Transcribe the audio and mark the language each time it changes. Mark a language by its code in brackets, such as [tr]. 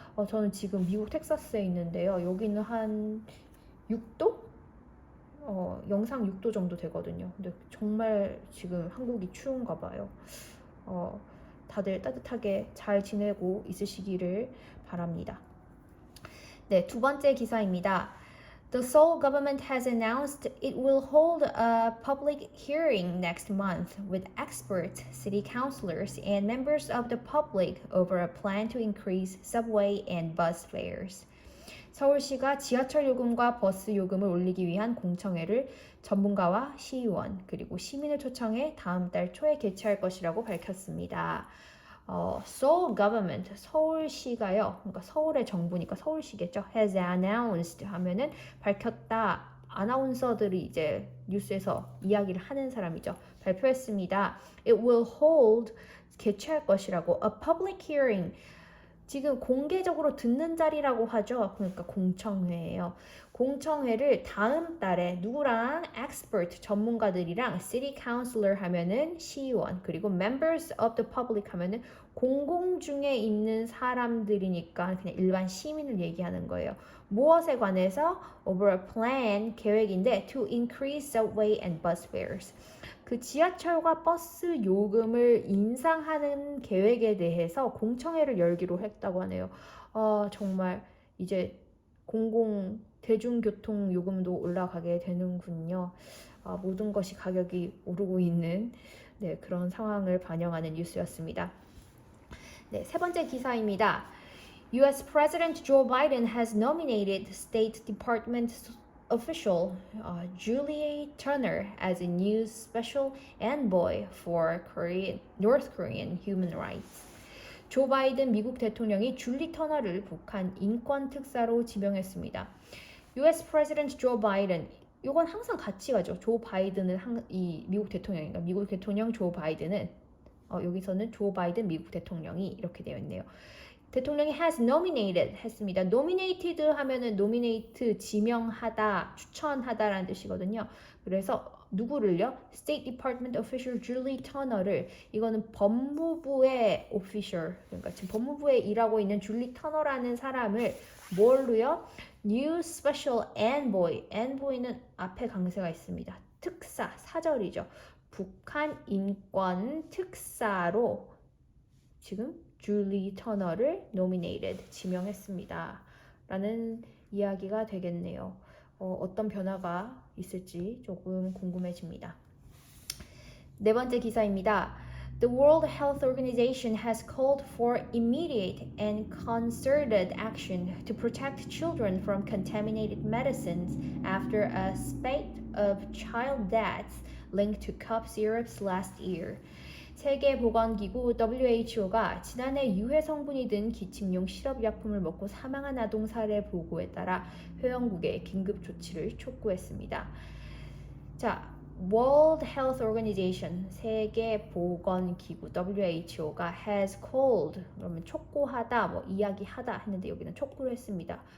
[ko] 저는 지금 미국 텍사스에 있는데요. 여기는 한 6도? 영상 6도 정도 되거든요. 근데 정말 지금 한국이 추운가 봐요. 다들 따뜻하게 잘 지내고 있으시기를 바랍니다. 네, 두 번째 기사입니다. [en] The Seoul government has announced it will hold a public hearing next month with experts, city councilors, and members of the public over a plan to increase subway and bus fares. [ko] 서울시가 지하철 요금과 버스 요금을 올리기 위한 공청회를 전문가와 시의원 그리고 시민을 초청해 다음 달 초에 개최할 것이라고 밝혔습니다. [en] Seoul government, [ko] 서울시가요. 그러니까 서울의 정부니까 서울시겠죠. [en] has announced [ko] 하면은 밝혔다. 아나운서들이 이제 뉴스에서 이야기를 하는 사람이죠. 발표했습니다. [en] It will hold, [ko] 개최할 것이라고. [en] A public hearing. [ko] 지금 공개적으로 듣는 자리라고 하죠. 그러니까 공청회예요. 공청회를 다음 달에 누구랑 expert 전문가들이랑 city councilor 하면은 시의원 그리고 [en] members of the public [ko] 하면은 공공 중에 있는 사람들이니까 그냥 일반 시민을 얘기하는 거예요. 무엇에 관해서 [en] over a plan 계획인데 to increase subway and bus fares. [ko] 그 지하철과 버스 요금을 인상하는 계획에 대해서 공청회를 열기로 했다고 하네요. 정말 이제 대중교통 요금도 올라가게 되는군요. 모든 것이 가격이 오르고 있는 그런 상황을 반영하는 뉴스였습니다. 네, 세 번째 기사입니다. U.S. [en] President Joe Biden has nominated State Department official Julie Turner as a new special envoy for North Korean human rights. [ko] 조 바이든 미국 대통령이 줄리 터너를 북한 인권 특사로 지명했습니다. U.S. President Joe Biden 이건 항상 같이 가죠. 조 바이든은 이 미국 대통령인가 미국 대통령 조 바이든은 여기서는 조 바이든 미국 대통령이 이렇게 되어 있네요. 대통령이 [en] has nominated [ko] 했습니다. nominated 하면은 nominate 지명하다, 추천하다라는 뜻이거든요. 그래서 누구를요? State Department Official Julie Turner를 이거는 법무부의 official 그러니까 지금 법무부에 일하고 있는 줄리 터너라는 사람을 뭘로요? [en] New Special Envoy. [ko] Envoy는 앞에 강세가 있습니다. 특사, 사절이죠. 북한 인권 특사로 지금 줄리 터너를 nominated, 지명했습니다. 라는 이야기가 되겠네요. 어떤 변화가 있을지 조금 궁금해집니다. 네 번째 기사입니다. [en] The World Health Organization has called for immediate and concerted action to protect children from contaminated medicines after a spate of child deaths linked to cough syrups last year. [ko] 세계보건기구 WHO가 지난해 유해 성분이 든 기침용 시럽 약품을 먹고 사망한 아동 사례 보고에 따라 회원국에 긴급 조치를 촉구했습니다. 자, World Health Organization 세계보건기구 WHO가 [en] has called [ko] 그러면 촉구하다 뭐 이야기하다 했는데 여기는 촉구를 했습니다.